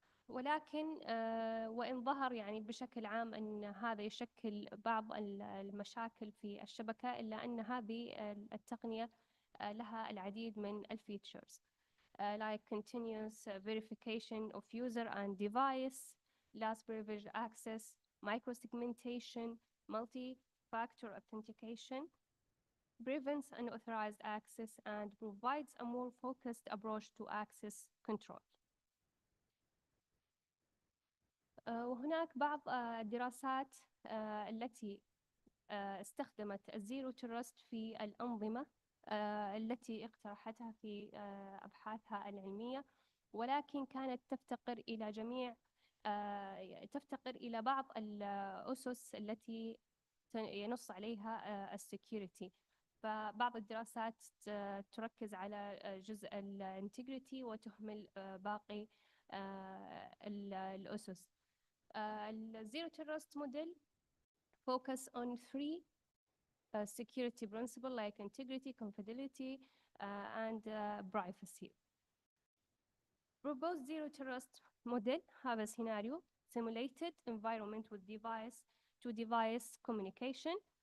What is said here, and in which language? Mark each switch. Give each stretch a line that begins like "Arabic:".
Arabic: ولكن وإن ظهر يعني بشكل عام أن هذا يشكل بعض المشاكل في الشبكة، إلا أن هذه التقنية لها العديد من الفيتشرز
English: like continuous verification of user and device, last privilege access, microsegmentation, multi-factor authentication, prevents unauthorized access and provides a more focused approach to access control.
Arabic: وهناك بعض الدراسات التي استخدمت الزيرو تراست في الأنظمة التي اقترحتها في أبحاثها العلمية، ولكن كانت تفتقر إلى بعض الأسس التي ينص عليها السكيورتي. فبعض الدراسات تركز على جزء الانتجريتي وتهمل باقي الأسس.
English: الزيرو trust model focus on three security principles like integrity, confidentiality, and privacy. Proposed zero trust model have a scenario simulated environment with device-to-device communication.